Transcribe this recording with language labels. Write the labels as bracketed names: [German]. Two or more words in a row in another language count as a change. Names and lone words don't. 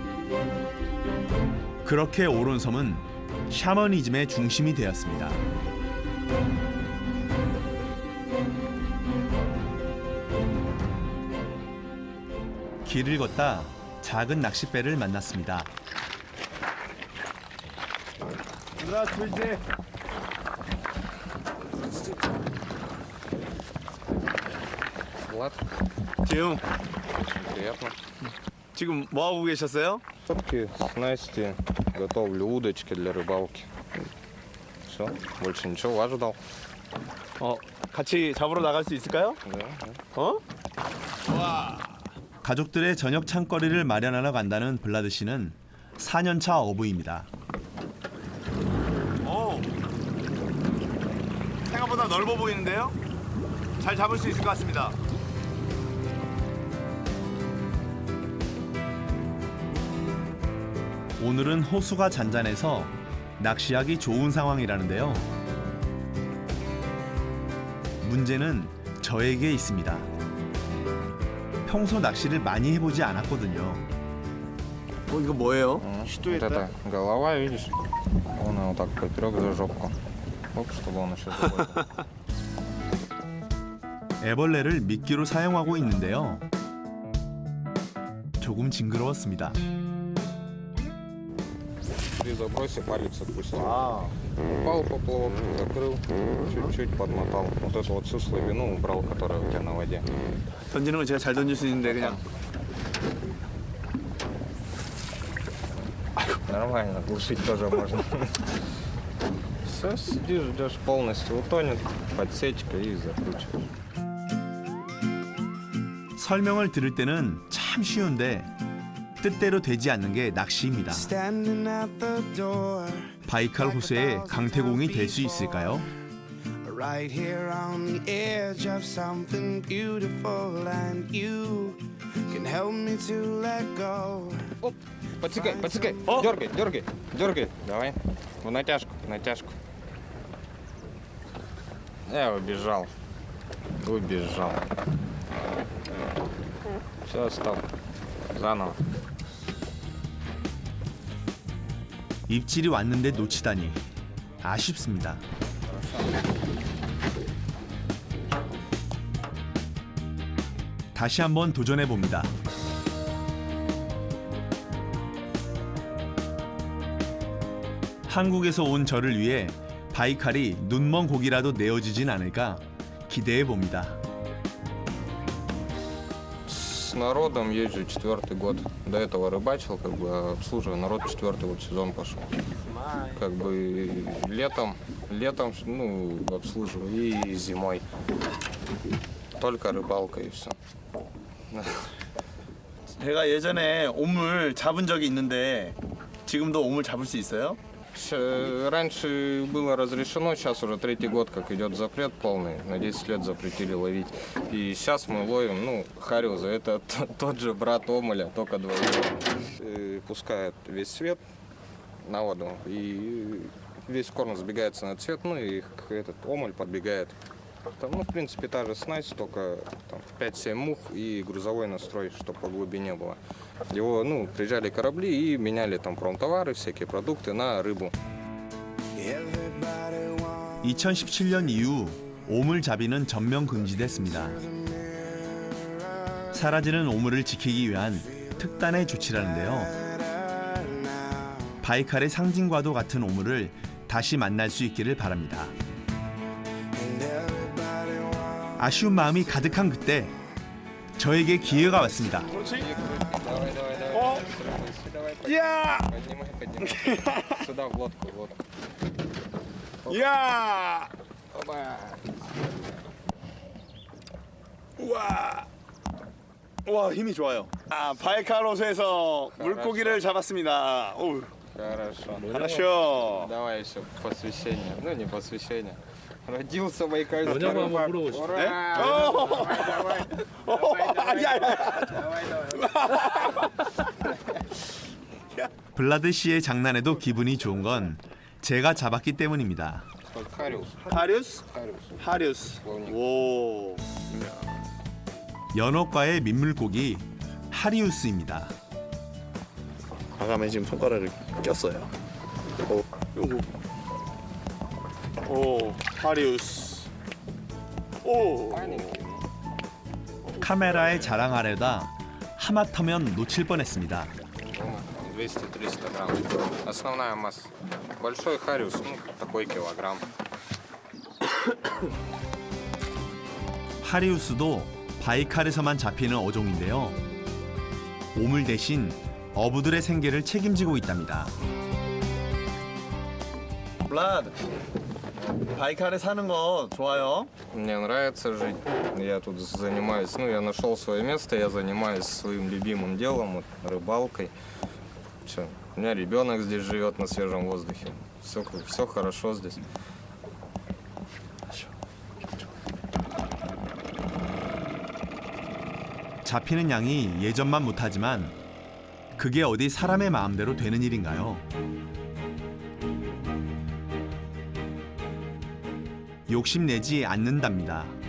[Korean] 그렇게 오론섬은 샤머니즘의 중심이 되었습니다. 길을 걷다 작은 낚싯배를 만났습니다. [Russian] Здравствуйте. Влад. 지웅, Приятно. [Korean] 지금 뭐 하고 계셨어요? [Russian] Топки, снасти, готовлю удочки для рыбалки. Все, больше ничего ожидал. [Korean] 같이 잡으러 나갈 수 있을까요? 어? 가족들의 저녁 창거리를 마련하러 간다는 블라드 씨는 4년차 어부입니다. 생각보다 넓어 보이는데요? 잘 잡을 수 있을 것 같습니다. 오늘은 호수가 잔잔해서 낚시하기 좋은 상황이라는데요. 문제는 저에게 있습니다. 평소 낚시를 많이 해보지 않았거든요. 이거 뭐예요? [Russian] Вот это голова, видишь? Он его так поперек за жопку. Оп, чтобы он еще живой был. [Korean] 애벌레를 미끼로 사용하고 있는데요. 조금 징그러웠습니다. [Russian] При забросе палец отпустил. Упал поплавок, закрыл, чуть-чуть подмотал. Вот эту вот всю слабину убрал, которая у тебя на воде. [Korean] 던지는 건 제가 잘 던질 수 있는데 그냥. [Russian] Нормально, глушить тоже можно. Все, сидишь, ждешь, полностью утонет, подсечка и закручиваешь. [Korean] 설명을 들을 때는 참 쉬운데 뜻대로 되지 않는 게 낚시입니다. 바이칼 호수의 강태공이 될 수 있을까요? [English] Right here on the edge of something beautiful, and you can help me to let go. [Russian] Оп, подсекай, подсекай, дергай, дергай, дергай. Давай, в натяжку, в натяжку. Я убежал, убежал. Все, стоп, заново. [Korean] 입질이 왔는데 놓치다니 아쉽습니다. 다시 한번 도전해 봅니다. 한국에서 온 저를 위해 바이칼이 눈먼 고기라도 내어주진 않을까 기대해 봅니다. [Russian] С народом езжу 4-й год. До этого рыбачил, как бы обслуживаю народ, 4-й вот сезон пошел. Как бы летом, ну, обслуживаю и зимой. Только рыбалка и все. [Korean] 제가 예전에 오물 잡은 적이 있는데 지금도 오물 잡을 수 있어요? [Russian] Раньше было разрешено, сейчас уже 3-й год, как идет запрет полный. На 10 лет запретили ловить. И сейчас мы ловим, ну, хариуза. Это тот же брат омуля, только двоюродный. Пускает весь свет на воду, и весь корм сбегается на цвет, ну и этот омуль подбегает. Там, ну, в принципе, та же снасть, только там 5-7 мух и грузовой настрой, чтобы по глубине было. Его, ну, приезжали корабли и меняли там промтовары, всякие продукты на рыбу. [Korean] 2017년 이후 오물잡이는 전면 금지됐습니다. 사라지는 오물을 지키기 위한 특단의 조치라는데요. 바이칼의 상징과도 같은 오물을 다시 만날 수 있기를 바랍니다. 아쉬운 마음이 가득한 그때 저에게 기회가 왔습니다. 야! [Russian] Сюда в лодку, в лодку. [Korean] 야! [Russian] Оба. [Korean] 우와! 와, 힘이 좋아요. 바이칼 호수에서 물고기를 잡았습니다. 오. [Russian] Хорошо. Хорошо. Давай еще посвящение. Ну, не посвящение. Родился байкальский [Korean] 뭐냐고 한번 [Russian] рыбак. [Korean] 물어보시죠. [Russian] Ура! [Korean] 네? 블라드 씨의 장난에도 기분이 좋은 건 제가 잡았기 때문입니다. 하리우스. 하리우스? 하리우스. 오. 연어과의 민물고기 하리우스입니다. 아감에 지금 손가락을 꼈어요. 오, 하리우스. 오. 카메라에 자랑하려다 하마터면 놓칠 뻔했습니다. [Russian] 200-300 грамм. Основная масса. Большой хариус, ну, такой килограмм. [Korean] 하리우스도 바이칼에서만 잡히는 어종인데요. 오물 대신 어부들의 생계를 책임지고 있답니다. 블라드. 바이칼에 사는 거 좋아요? [Russian] Мне нравится жить. Я тут занимаюсь, я нашел свое место, я занимаюсь своим любимым делом, вот, рыбалкой. Всё. У меня ребенок здесь живет на свежем воздухе. Все хорошо здесь. [Korean] 잡히는 양이 예전만 못하지만 그게 어디 사람의 마음대로 되는 일인가요? 욕심내지 않는답니다.